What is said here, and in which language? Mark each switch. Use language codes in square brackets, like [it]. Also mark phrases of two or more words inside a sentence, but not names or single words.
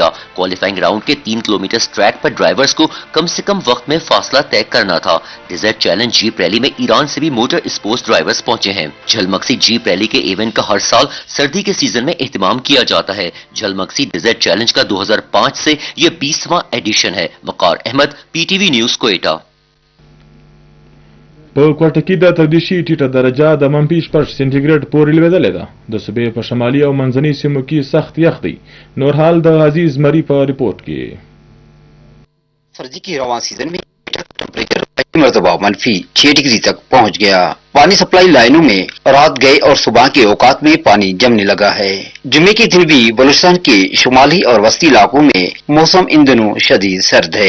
[en] qualifying round [ur] کے 3 کلومیٹر ٹریک پر ڈرائیورز کو کم سے کم وقت میں فاصلہ طے کرنا تھا. ڈیزرٹ چیلنج جیپ ریلی میں ایران سے بھی [en] motor sports drivers [ur] پہنچے ہیں. جھل مگسی جیپ ریلی کے ایونٹ کا ہر سال سردی کے سیزن میں اہتمام کیا جاتا ہے. جھل مگسی ڈیزرٹ چیلنج کا 2005 سے یہ 20واں ایڈیشن ہے. وقار احمد، PTV نیوز، کوئٹہ. [ps] په کوټه کې د تودوخې ټیټه درجه د -6 سنټیګریډ پورې لوېدلې ده. د صوبې په شمالي او منځنۍ سیمو کې سخت یخ دی. نور حال د عزیز مری په ریپورت کې. [ur] سردی کے رواں سیزن میں ٹمپریچر پہلی مرتبہ -6 ڈگری تک پہنچ گیا. پانی سپلائی لائنوں میں رات گئے اور صبح کے اوقات میں پانی جمنے لگا ہے. جمعے کے دن بھی بلوچستان کے شمالی اور وسطی علاقوں میں موسم ان دنوں شدید سرد ہے.